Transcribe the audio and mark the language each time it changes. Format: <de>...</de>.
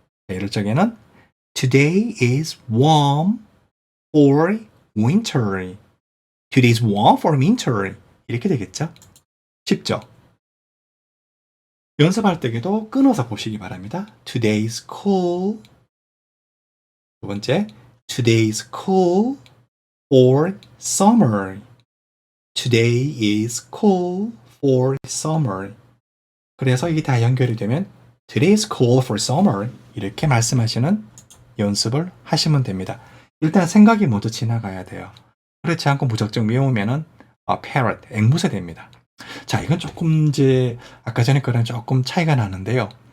<ko>네, 이럴 적에는</ko> <en>Today is warm for winter. Today is warm for winter.</en> <ko>이렇게 되겠죠? 쉽죠? 연습할 때에도 끊어서 보시기 바랍니다.</ko> <en>Today is cool.</en> <ko>두 번째,</ko> <en>Today is cool for summer. Today is cool for summer.</en> <ko>그래서 이게 다 연결이 되면</ko> <en>Today is cool for summer.</en> <ko>이렇게 말씀하시는 연습을 하시면 됩니다. 일단 생각이 먼저 지나가야 돼요. 그렇지 않고 무작정 외우면은 parrot, 앵무새 됩니다. 자, 이건 조금 이제 아까 전에 거랑 조금 차이가 나는데요.</ko>